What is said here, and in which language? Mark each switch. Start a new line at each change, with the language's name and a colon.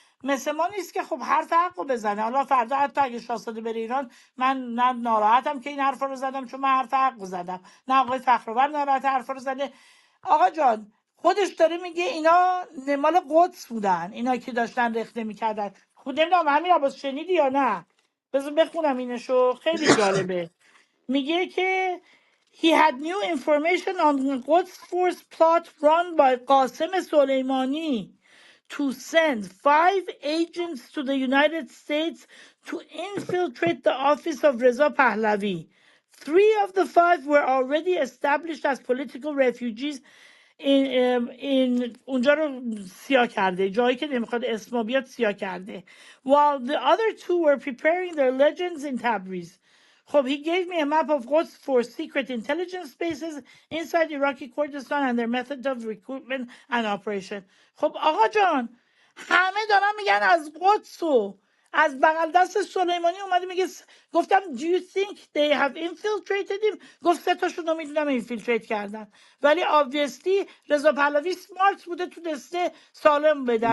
Persian: مثل ما نیست که خب حرف حق رو بزنه. حالا فردا حتی اگه شاهزاده بره ایران، من نه ناراحتم که این حرفا رو زدم چون من حرف حق رو زدم، نه آقای فخرآور ناراحت حرفا رو زده. آقا جان خودش داره میگه اینا مال قدس بودن، اینا که داشتن رخنه میکردن. خود نمیدونم همین عباس شنیدی یا نه؟ بذار بخونم اینشو، خیلی جالبه. میگه که
English: he had new information on Quds force plot run by Qasem Soleimani to send 5 agents to the United States to infiltrate the office of Reza Pahlavi. 3 of the 5 were already established as political refugees in
Persian: اونجا رو سیاه کرده،
English: جایی که نمیخواد اسما بیاد سیاه کرده. While the other 2 were preparing their legends in Tabriz. خب he gave me a map of what's for secret intelligence bases inside Iraqi Kurdistan and their method of recruitment and operation.
Persian: خب آقا جان همه دارن میگن از قدس و از بغل دست سلیمانی اومده میگه گفتم
English: do you think they have infiltrated him؟
Persian: گفت 3 تاشون رو میدونم infiltrate کردن، ولی obviously رضا پهلوی سمارت بوده تو دسته سالم بدن.